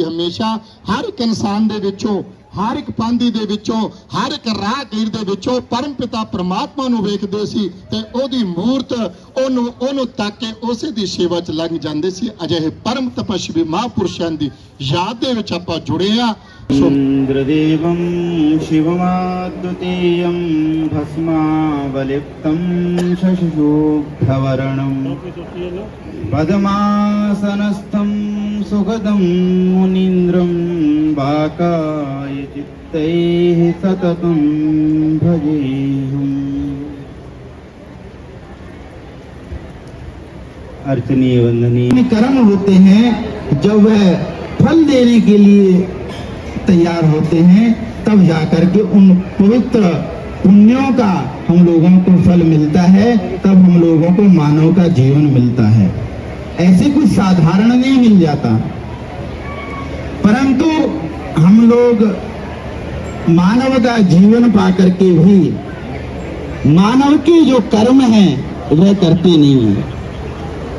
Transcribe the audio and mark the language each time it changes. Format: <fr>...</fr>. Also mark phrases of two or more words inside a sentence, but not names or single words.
<pa>ਹਮੇਸ਼ਾ ਹਰ ਇੱਕ ਇਨਸਾਨ ਦੇ ਵਿੱਚੋਂ, ਹਰ ਇੱਕ ਪਾਂਦੀ ਦੇ ਵਿੱਚੋਂ, ਹਰ ਇੱਕ ਰਾਹਗੀਰ ਦੇ ਵਿੱਚੋਂ ਪਰਮ ਪਿਤਾ ਪ੍ਰਮਾਤਮਾ ਨੂੰ ਵੇਖਦੇ ਸੀ ਤੇ ਉਹਦੀ ਮੂਰਤ ਉਹਨੂੰ ਤੱਕ ਕੇ ਉਸੇ ਦੀ ਸੇਵਾ 'ਚ ਲੱਗ ਜਾਂਦੇ ਸੀ। ਅਜਿਹੇ ਪਰਮ ਤਪਸਵੀ ਮਹਾਂਪੁਰਸ਼ਾਂ ਦੀ ਯਾਦ ਦੇ ਵਿੱਚ ਆਪਾਂ ਜੁੜੇ ਆ।</pa> <sa>इंद्रदेवं शिवमाद्वितीयं भस्मावलिप्तं शशिशोभ्यवर्णं पद्मासनस्थं सुखदं मुनीन्द्रं वाकायचित्तैः सततं भजेऽहम्।</sa> <hi>अर्चनीय वंदनीय कर्म होते हैं, जब वह फल देने के लिए तैयार होते हैं तब जाकर के उन पवित्र पुण्यों का हम लोगों को फल मिलता है, तब हम लोगों को मानव का जीवन मिलता है। ऐसे कुछ साधारण नहीं मिल जाता, परंतु हम लोग मानव का जीवन पाकर के भी मानव के जो कर्म हैं वह करते नहीं हैं।</hi>